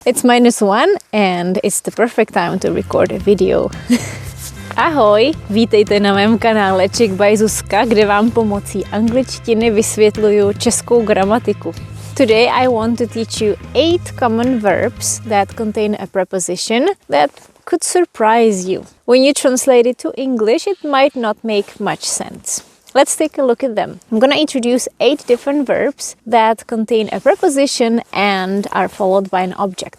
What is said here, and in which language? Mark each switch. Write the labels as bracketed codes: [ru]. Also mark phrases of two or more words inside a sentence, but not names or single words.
[en] It's -1 and it's the perfect time to record a video. [cs] Ahoj, vítejte na mém kanále Czech by Zuzka, kde vám pomocí angličtiny vysvětluju českou gramatiku. [en] Today I want to teach you 8 common verbs that contain a preposition that could surprise you. When you translate it to English, it might not make much sense. Let's take a look at them. I'm going to introduce 8 different verbs that contain a preposition and are followed by an object.